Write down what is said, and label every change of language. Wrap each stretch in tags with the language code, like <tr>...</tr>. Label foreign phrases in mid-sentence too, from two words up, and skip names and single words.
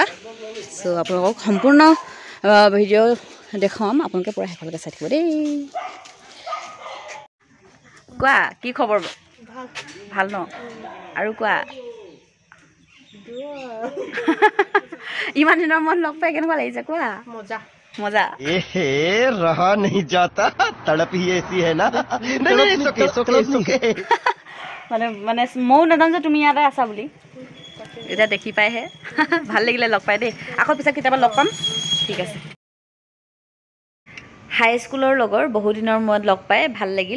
<as>চ' আপোনালোকক সম্পূৰ্ণ ভিডিঅ' দেখুৱাম, আপোনালোকে পূৰা শেষলৈকে চাই থাকিব দেই। কোৱা, কি খবৰ? ভাল ন? আৰু কোৱা। ইমান দিনৰ মূৰত লগ পাই কেনেকুৱা লাগিছে কোৱা? মজা।</as> <hi>रहा नहीं जाता, तड़प ही ऐसी है ना।</hi> <as>মানে ময়ো নাজানো যে তুমি ইয়াতে আছা বুলি, এতিয়া দেখি পাইহে। ভাল লাগিলে লগ পাই দেই। আকৌ পিছত কেতিয়াবা লগ পাম, ঠিক আছে। হাইস্কুলৰ লগৰ বহুদিনৰ মূৰত লগ পাই ভাল লাগিল।</as>